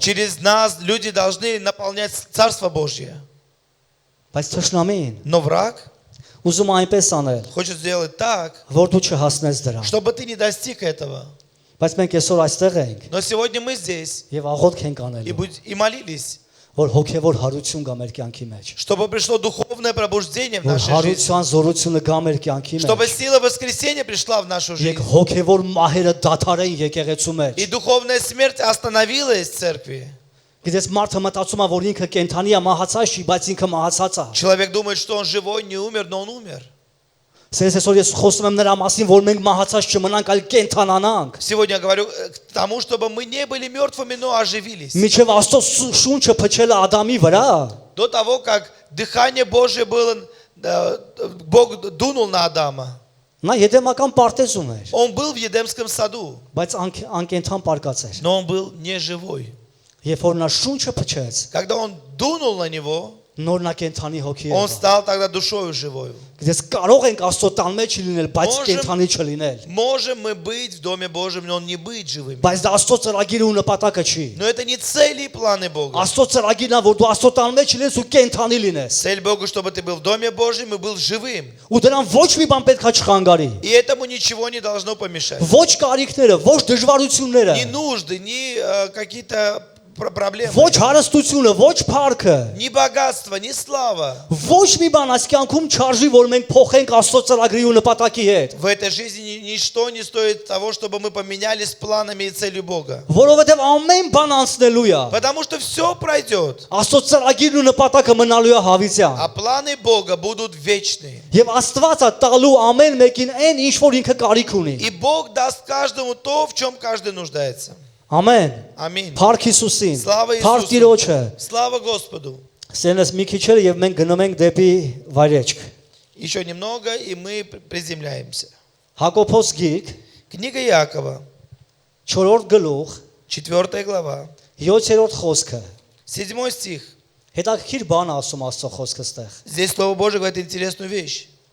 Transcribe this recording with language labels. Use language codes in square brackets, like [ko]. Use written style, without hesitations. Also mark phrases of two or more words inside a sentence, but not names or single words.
[ru] Через нас люди должны наполнять Царство Божье. [hy] Բայց թշնամին [ru] Но враг [hy] ուզում է այնպես անել, [ru] хочет сделать так, [hy] որ դու չհասնես դրան։ [ru] чтобы ты не достиг этого. [hy] Բայց մենք այսօր այստեղ ենք [ru] Но сегодня мы здесь [hy] եւ աղոթք ենք անելու, [ru] и молились, [hy] որ հոգեվոր հարություն գա մեր կյանքի մեջ։ [ru] чтобы пришло духовное пробуждение в [hy] Որ [ru] нашей жизни. [hy] հարության զորությունը գա մեր կյանքի [ru] Чтобы [hy] մեջ։ [ru] сила воскресения пришла в нашу [hy] Եկ [ru] жизнь. [hy] հոգեվոր մահերը դադարեն եկեղեցու մեջ։ [ru] И духовная смерть остановилась в церкви. [hy] Գիտես մարդը մտածում է, որ ինքը կենթանի է, մահացած չի, բայց ինքը մահացած է։ [ru] Человек думает, что он живой, не умер, но он умер. [hy] Այսօր ես խոսում եմ նրա մասին, որ մենք մահացած չմնանք, այլ կենթանանանք։ [ru] Сегодня я говорю к тому, чтобы мы не были мертвыми, но оживились. [hy] Միջև Աստծո շունչը փչել է Ադամի վրա։ [ru] До того, как дыхание Божие было, Бог дунул на Адама. [hy] Նա եդեմական պարտեզ ուներ, [ru] Он был в Едемском саду, [hy] բայց անկենթան պարկած էր։ [ru] но он был не живой. [hy] Երբ որ նա շունչը փչեց, [ru] Когда он дунул на него, [hy] նոր նա կենթանի հոգի [ru] он [hy] եղավ։ [ru] стал тогда душою живою. [hy] Գիտես կարող ենք Աստծո տան մեջ լինել, բայց [ru] Можем- [hy] կենթանի չլինել։ [ru] Можем мы быть в Доме Божьем, но не быть живыми. [hy] Բայց դա Աստծո ծրագիրը ու նպատակը չի։ [ru] Но это не цели и планы Бога. [hy] Աստծո ծրագիրն է, որ դու Աստծո տան մեջ լինես ու կենթանի լինես։ [ru] Цель Бога, чтобы ты был в Доме Божьем и был живым. [hy] Ու դրան ոչ մի բան պետք է չխանգարի։ [ru] И этому ничего не должно помешать. [hy] Ոչ կարիքները, ոչ դժվարությունները, [ru] Ни нужды, ни какие-то проблемы, [hy] ոչ հարստությունը, ոչ փառքը, [ru] ни богатство, ни слава. [hy] ոչ մի բան այս կյանքում չարժի, որ մենք փոխենք Աստծո ծրագրի ու нպատակի հետ։ [ru] В этой жизни ничто не стоит того, чтобы мы поменялись планами и целью Бога. [hy] Որովհետև ամեն բան անցնելու է։ [ru] Потому что все пройдет, [hy] Աստծո ծրագիրն ու նպատակը մնալու է հավիտյան։ [ru] а планы Бога будут вечные. [hy] Եվ Աստվածը տալու ամեն մեկին այն ինչ որ ինքը կարիք ունի։ [ru] И Бог даст каждому то, в чем каждый нуждается. [hy] Ամեն։ [ru] Аминь. [hy] Փառք Հիսուսին։ [ru] Slava [hy] Փառք [ru] Иисусу. [hy] Տիրոջը։ [ru] Слава Господу. [hy] Սենս մի քիչ էլ եւ մենք գնում ենք դեպի վայրեջք։ [ru] Еще немного, и мы приземляемся. [hy] Հակոբոս գիկ [ru] Книга Иакова, [hy] 4-րդ գլուխ [ru] 4 глава, [hy] 7-րդ խոսքը։ [ru] 7 стих. [hy] Հետաքրքիր բան ասում Աստծո խոսքը ստեղ։ [ru] Здесь Слово Божие говорит интересную вещь.